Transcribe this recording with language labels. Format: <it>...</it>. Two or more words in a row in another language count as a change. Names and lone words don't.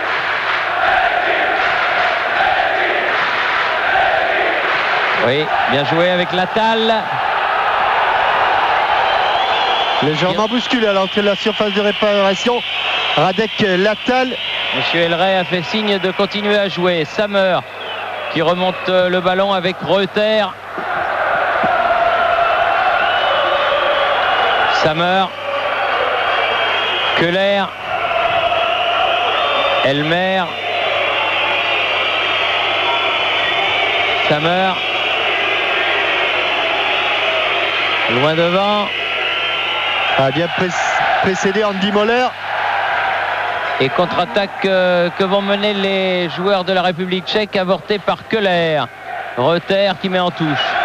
<fr>Oui, bien joué avec Latal. Légèrement bousculé à l'entrée de la surface de réparation. Radek Latal. Monsieur Elray a fait signe de continuer à jouer. Sammer qui remonte le ballon avec Reuter. Sammer. Köhler. Elmer. Sammer. Loin devant. A bien précédé Andy Moller. Et contre-attaque que vont mener les joueurs de la République tchèque, avorté par Köhler. Reuter qui met en touche.</fr>